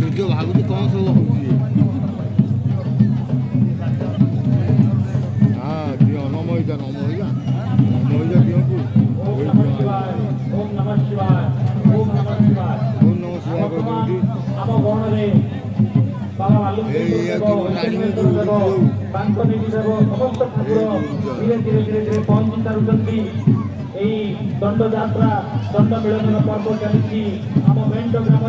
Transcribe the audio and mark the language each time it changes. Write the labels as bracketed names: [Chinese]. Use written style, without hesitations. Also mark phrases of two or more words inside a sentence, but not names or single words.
[Odia] ଭାବୁଛି କ'ଣ ସବୁ ହେଉଛି। ହଁ ଦିଅ ନମଇଜା ନମଇଜା ନମଇଜା ଦିଅନ୍ତୁ। [Sanskrit] ओम नमः शिवाय ओम नमः शिवाय ओम नमः शिवाय ଓମ୍ ନମଃ ଶିବାୟ [Odia] କହିଦିଅନ୍ତି। ଆମ ଗଣରେ ବାବା ବାଲୁକେଶ୍ୱର ଦେବ ଐଶ୍ୱର୍ଯ୍ୟେଶ୍ୱର ଦେବ ବାଙ୍କନିଧି ଦେବ ସମସ୍ତ ଠାକୁର ଧୀରେ ଧୀରେ ଧୀରେ ଧୀରେ ପହଞ୍ଚି ସାରୁଛନ୍ତି। ଏହି ଦଣ୍ଡଯାତ୍ରା ଦଣ୍ଡ ମିଳନର ପର୍ବ ଚାଲିଛି ଆମ ମେଣ୍ଟ ଗ୍ରାମରେ।